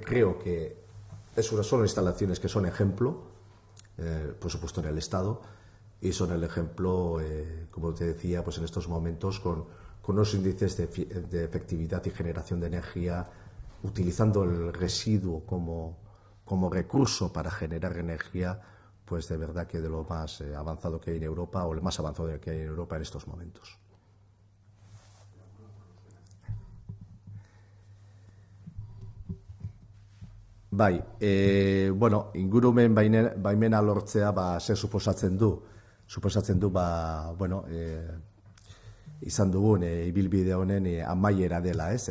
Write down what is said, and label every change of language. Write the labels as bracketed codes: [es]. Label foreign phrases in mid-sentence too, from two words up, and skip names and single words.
[es] Creo que son instalaciones que son ejemplo, por supuesto en el Estado, y son el ejemplo, como te decía, pues en estos momentos con unos índices de efectividad y generación de energía, utilizando el residuo como recurso para generar energía, pues de verdad que de lo más avanzado que hay en Europa, o el más avanzado que hay en Europa en estos momentos. [eu] Bai, bueno, ingurumen baimena lortzea, zer suposatzen du? Suposatzen du, bueno, izan dugun ibilbide honen amaiera dela, ez?